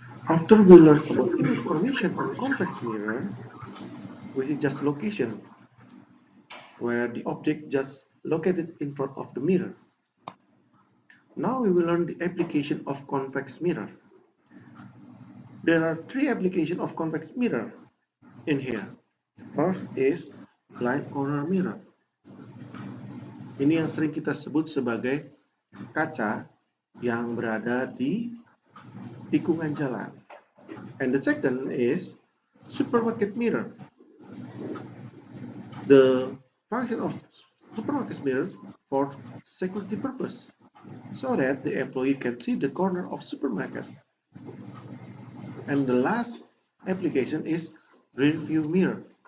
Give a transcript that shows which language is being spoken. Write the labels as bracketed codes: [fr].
[en] After we learn about image formation on convex mirror, which is just location, where the object just located in front of the mirror. Now we will learn the application of convex mirror. There are three applications of convex mirror in here. First is blind corner mirror. [id] Ini yang sering kita sebut sebagai kaca yang berada di tikungan jalan. [en] And the second is supermarket mirror. The function of supermarket mirrors for security purpose, so that the employee can see the corner of supermarket. And the last application is rear view mirror.